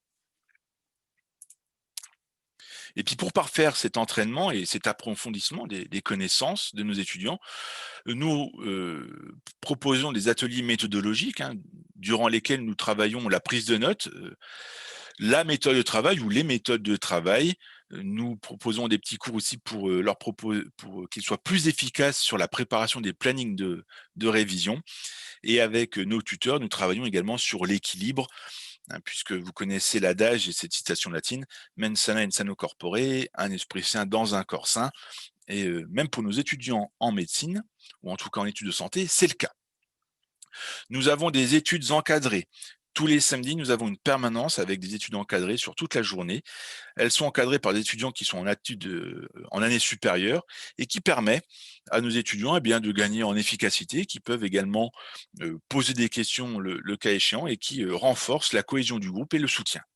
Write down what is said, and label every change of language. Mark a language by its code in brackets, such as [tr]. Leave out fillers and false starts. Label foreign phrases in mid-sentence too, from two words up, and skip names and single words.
[fr] Et puis pour parfaire cet entraînement et cet approfondissement des connaissances de nos étudiants, nous, proposons des ateliers méthodologiques, hein, durant lesquels nous travaillons la prise de notes, la méthode de travail ou les méthodes de travail. Nous proposons des petits cours aussi pour, pour qu'ils soient plus efficaces sur la préparation des plannings de révision et avec, nos tuteurs, nous travaillons également sur l'équilibre, hein, puisque vous connaissez l'adage et cette citation latine: [la] «Mens sana in sano corpore», [fr] un esprit sain dans un corps sain et même pour nos étudiants en médecine ou en tout cas en études de santé, c'est le cas. Nous avons des études encadrées. Tous les samedis, nous avons une permanence avec des études encadrées sur toute la journée. Elles sont encadrées par des étudiants qui sont en études, en année supérieure et qui permet à nos étudiants, eh bien, de gagner en efficacité, qui peuvent également, poser des questions le cas échéant et qui, renforcent la cohésion du groupe et le soutien.